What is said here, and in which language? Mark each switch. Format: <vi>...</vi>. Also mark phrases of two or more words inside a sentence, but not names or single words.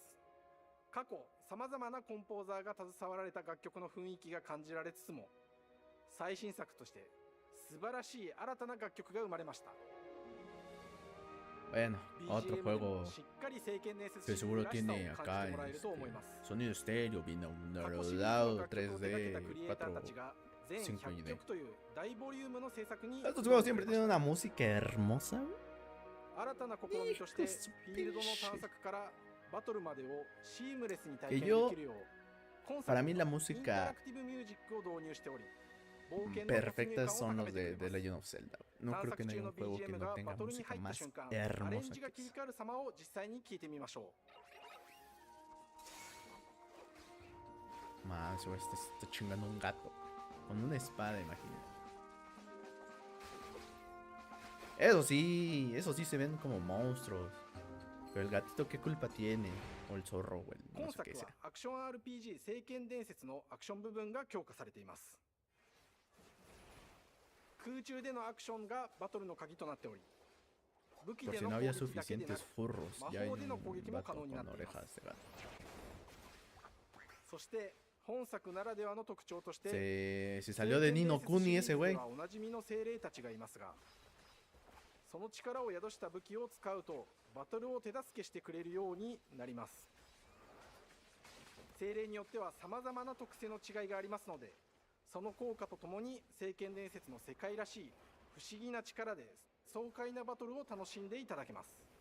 <ja>過去さまざまなコンポーザーが携わられた楽曲の雰囲気が感じられつつも、最新作として素晴らしい新たな楽曲が生まれました。</ja> <es>Bueno, otro</es> <ja>BGM で</ja> <es>juego</es> <ja>もしっかり聖剣伝説</ja> <es>que</es> <ja>シリーズ</ja> <es>seguro</es> <ja>らしさを</ja> <es>tiene</es> <ja>感</ja> <es>acá</es> <ja>じてもらえると思います。</ja> <es>sonido estéreo,</es> <ja>過去シリーズの</ja> <es>binaurado,</es> <ja>楽曲を手掛け</ja> <es>3D,</es> <ja>たクリエイターたち</ja> <es>4,</es> <ja>が全</ja> <es>5 y</es> <ja>100</ja> <es>D.</es> <ja>曲という大ボリュームの制作に</ja> <es>Estos juegos siempre tienen una música hermosa.</es> <ja>新たな試みとしてフィールドの探索からバトルまでをシームレスに体</ja> <es>Que</es> <ja>験</ja> <es>yo,</es> <ja>できるよう、今</ja> <es>para</es> <ja>作</ja> <es>mí</es> <ja>に</ja> <es>la</es> <ja>はインタ</ja> <es>música</es> <ja>ラクティブミュージックを導入しており、冒険の没入</ja> <es>perfectas</es> <ja>感を</ja> <es>son</es> <ja>高</ja> <es>los</es> <ja>めて</ja> <es>de</es> <ja>くれ</ja> <es>Legend</es> <ja>ま</ja> <es>of</es> <ja>す。</ja> <es>Zelda. No</es> <ja>探</ja> <es>creo</es> <ja>索</ja> <es>que no</es> <ja>中</ja> <es>haya</es> <ja>の</ja> <es>un juego que</es> <ja>BGM が</ja> <es>no</es> <ja>バ</ja> <es>tenga</es> <ja>トルに</ja> <es>música</es> <ja>入った</ja> <es>más</es> <ja>瞬間、アレン</ja> <es>hermosa</es> <ja>ジ</ja> <es>que</es> <ja>が切り</ja> <es>esa.</es> <ja>替わる様を実際に聞いてみましょう。</ja> <es>Más, güey, está chingando un gato con una espada, imagínate. Eso sí se ven como monstruos. Pero el gatito, ¿qué culpa tiene? O el zorro, güey,</es> <ja>今</ja> <es>no sé</es> <ja>作</ja> <es>qué</es> <ja>は</ja> <es>sea.</es> <ja>アクション RPG 聖剣伝説のアクション部分が強化されています。空中でのアクションがバトルの鍵となっており、武器</ja> <es>Por</es> <ja>で</ja> <es>si</es> <ja>の</ja> <es>no</es> <ja>攻</ja> <es>había</es> <ja>撃だけでな</ja> <es>suficientes</es> <ja>く、</ja> <es>furros,</es> <ja>魔</ja> <es>ya hay</es> <ja>法での</ja> <es>un</es> <ja>攻撃も可</ja> <es>vato</es> <ja>能になっ</ja> <es>con</es> <ja>ています。</ja> <es>orejas de gato.</es> <ja>そして本作ならではの特徴として、</ja> <es>Se salió de Nino Kuni ese güey.</es> <ja>おなじみの精霊たちがいますが、その力を宿した武器を使うとバトルを手助けしてくれるようになります。精霊によっては様々な特性の違いがありますので、その効果とともに聖剣伝説の世界らしい不思議な力で爽快なバトルを楽しんでいただけます。</ja>